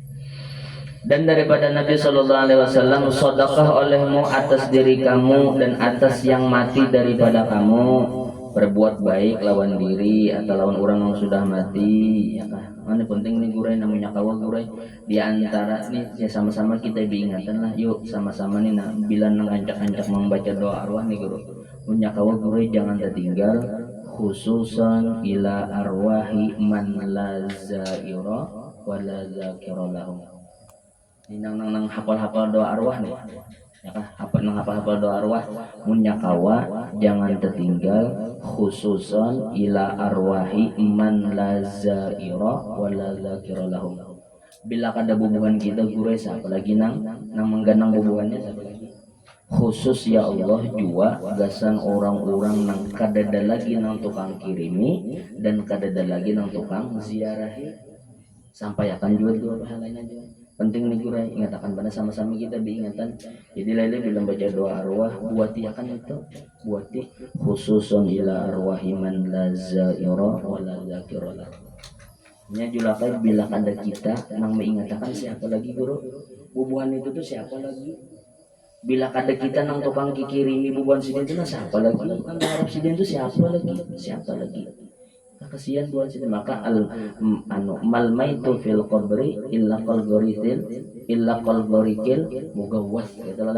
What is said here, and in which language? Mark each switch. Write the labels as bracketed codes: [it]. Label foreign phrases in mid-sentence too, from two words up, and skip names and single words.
[bjn] Dan daripada Nabi [ar] Sallallahu Alaihi Wasallam, [bjn] sedekah olehmu atas diri kamu dan atas yang mati daripada kamu. Berbuat baik lawan diri atau lawan orang yang sudah mati ya kan. Mana penting nih gurai, namanya kawa gurai di antara nih ya, sama-sama kita diingatkan lah, yuk sama-sama nih nah, bila nangancak-ancak membaca doa arwah nih guru, punya kawa gurai jangan tertinggal, [ar] khususan ila arwahi man la zaira wa la zakira lahum. [bjn] Nang hafal-hafal doa arwah nih ya kan, hafal doa arwah munya kawa jangan tertinggal, [ar] khususan ila arwahi man la zaira wa la zakira lahum. [bjn] Bila kada bubuhan kita gure siapa lagi nang mengganang bubuhannya siapa lagi, khusus [ar] ya Allah [bjn] jua gasan orang-orang nang kadada lagi nang tukang kirimi dan kadada lagi nang tukang ziarahi, sampai akan jual pahalanya juga. Penting nih gurai, ingatakan pada sama-sama kita diingatan. Jadi lele bilang baca doa arwah, buati akan itu, buati [ar] khususun ila arwahi man la zaira wa la zakira. [bjn] Nya julakai bila ada kita nang mengatakan siapa lagi guru? Bubuhan itu tuh siapa lagi? Bila ada kita nang tukang kikirimi bubuhan sidin itu siapa lagi? Nang harap sidin itu siapa lagi? Siapa lagi? Kasihan buat sidin, maka [ar] mal maitu fil qabri illa qal gorikil mugawwas [bjn] gitu lah.